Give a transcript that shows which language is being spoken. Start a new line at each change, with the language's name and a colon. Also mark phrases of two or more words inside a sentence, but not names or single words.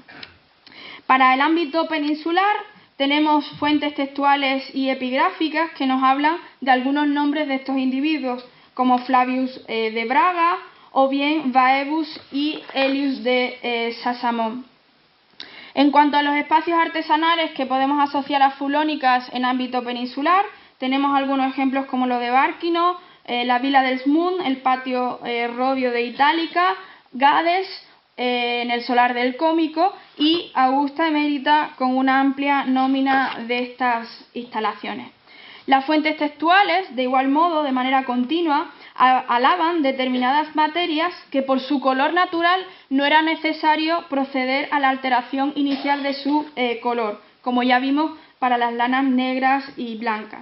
Spanish: Para el ámbito peninsular tenemos fuentes textuales y epigráficas que nos hablan de algunos nombres de estos individuos, como Flavius de Braga o bien Baebus y Helios de Sasamón. En cuanto a los espacios artesanales que podemos asociar a fulónicas en ámbito peninsular, tenemos algunos ejemplos como lo de Bárquino, la Vila del Smun, el patio Robio de Itálica, Gades, en el solar del Cómico, y Augusta Emérita, con una amplia nómina de estas instalaciones. Las fuentes textuales, de igual modo, de manera continua, alaban determinadas materias que por su color natural no era necesario proceder a la alteración inicial de su color, como ya vimos para las lanas negras y blancas.